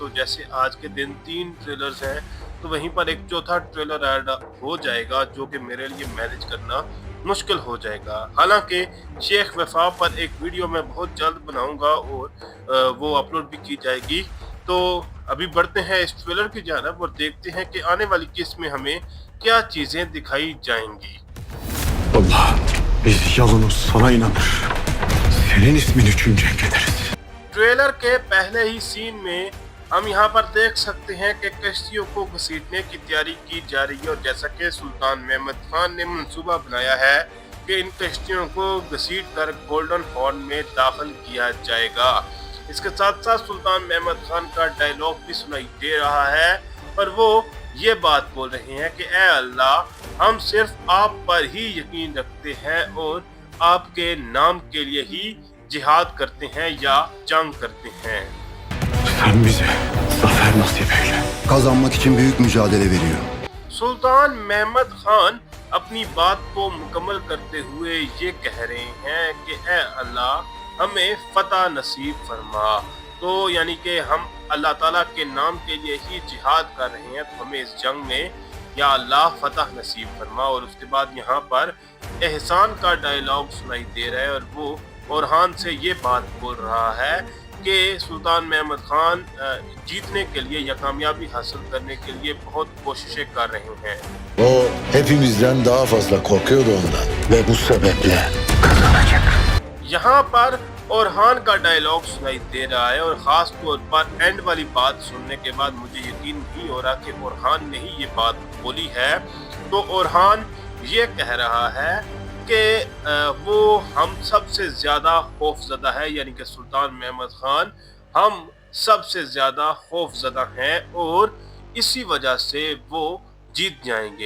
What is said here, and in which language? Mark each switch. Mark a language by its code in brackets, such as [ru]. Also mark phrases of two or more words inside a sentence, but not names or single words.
[hi] तो जैसे आज के दिन 3 ट्रेलर्स हैं तो वहीं पर एक चौथा ट्रेलर ऐड हो जाएगा, जो कि मेरे लिए मैनेज करना मुश्किल हो जाएगा। हालांकि शेख वफा पर एक वीडियो मैं बहुत जल्द बनाऊंगा और वो अपलोड भी की जाएगी। तो अभी बढ़ते हैं इस ट्रेलर की जानब और देखते हैं कि आने वाली किस्त में हमें क्या चीजें दिखाई जाएंगी। [tr] Allah biz yalın sana inanır. Senin ismini çüncek ederiz. [hi] ट्रेलर के पहले ही सीन में हम यहाँ पर देख सकते हैं कि कश्तियों को घसीटने की तैयारी की जा रही है और जैसा कि सुल्तान महमद खान ने मंसूबा बनाया है कि इन कश्तियों को घसीट कर गोल्डन हॉर्न में दाखिल किया जाएगा। इसके साथ साथ सुल्तान महमद खान का डायलॉग भी सुनाई दे रहा है और वो ये बात बोल रहे हैं कि ए अल्लाह, हम सिर्फ आप पर ही यकीन रखते हैं और आपके नाम के लिए ही जिहाद करते हैं या जंग करते हैं। [tr] Sen bize zafer nasip eyle. Kazanmak için büyük mücadele veriyor. [hi] सुल्तान महमद खान अपनी बात को मुकम्मल करते हुए ये कह रहे हैं कि ए अल्लाह, हमें फतह नसीब फरमा। तो यानी कि हम अल्लाह ताला के नाम के लिए ही जिहाद कर रहे हैं, तो हमें इस जंग में या अल्लाह फतह नसीब फरमा। और उसके बाद यहाँ पर एहसान का डायलॉग सुनाई दे रहा है और वो ओरहान से ये बात बोल रहा है कि सुल्तान महमद खान जीतने के लिए या कामयाबी हासिल करने के लिए बहुत कोशिशें कर रहे हैं। [tr] O hepimizden daha fazla korkuyordu ondan ve bu sebeple kazanacak. [hi] यहाँ पर ओरहान का डायलॉग सुनाई दे रहा है और ख़ास तौर पर एंड वाली बात सुनने के बाद मुझे यकीन नहीं हो रहा कि ओरहान ने ही ये बात बोली है। तो ओरहान ये कह रहा है कि वो हम सबसे ज़्यादा खौफज़दा है, यानी कि सुल्तान महमद खान हम सबसे ज़्यादा खौफज़दा हैं और इसी वजह से वो जीत जाएंगे।